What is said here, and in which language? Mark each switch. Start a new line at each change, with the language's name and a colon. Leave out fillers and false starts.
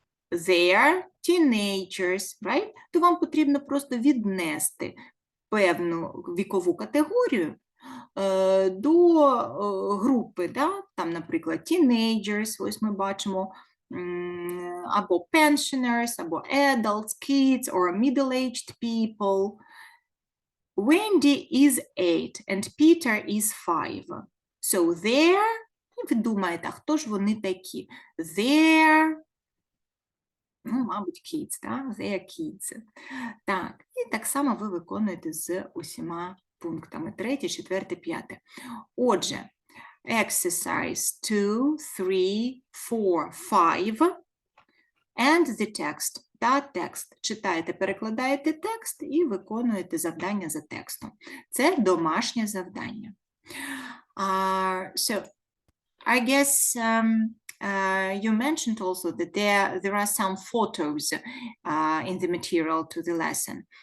English: They are teenagers, right?
Ukrainian: То вам потрібно просто віднести певну вікову категорію до групи, да? Там, наприклад, teenagers, ось ми бачимо, або pensioners, або adults, kids,
English: or middle-aged people. Wendy is 8 and Peter is 5. So they're,
Ukrainian: і ви думаєте, а хто ж вони такі? They're, ну, мабуть, kids, так?
English: They're kids.
Ukrainian: Так, і так само ви виконуєте з усіма пунктами. 3, 4, 5. Отже,
English: exercise 2, 3, 4, 5 and the text.
Ukrainian: Та текст. Читаєте, перекладаєте текст і виконуєте завдання за текстом. Це домашнє завдання.
English: So, I guess you mentioned also that there are some photos in the material to the lesson.